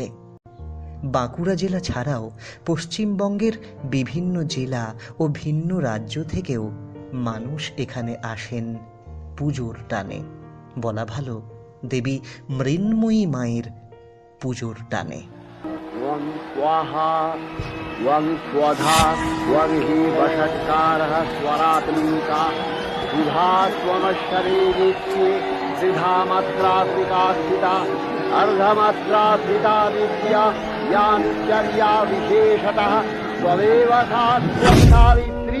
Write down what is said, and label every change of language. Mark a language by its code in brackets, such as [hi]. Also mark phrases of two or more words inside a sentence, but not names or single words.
[bn] বাঁকুড়া জেলা ছাড়াও পশ্চিমবঙ্গের বিভিন্ন জেলা ও ভিন্ন রাজ্য থেকেও মানুষ এখানে আসেন পুজোর টানে। বলা ভালো, দেবী মৃন্ময়ী মায়ের পুজোর টানে। [sa] त्वं स्वाहा त्वं स्वधा त्वं हि वषट्कारः स्वरात्मिका सुधा त्वमक्षरेणित्ये त्रिधामात्रात्मिका स्थिता अर्धमात्रात्मिका विद्या या नित्यर्या विशेषतः त्वमेव सा त्वं सावित्री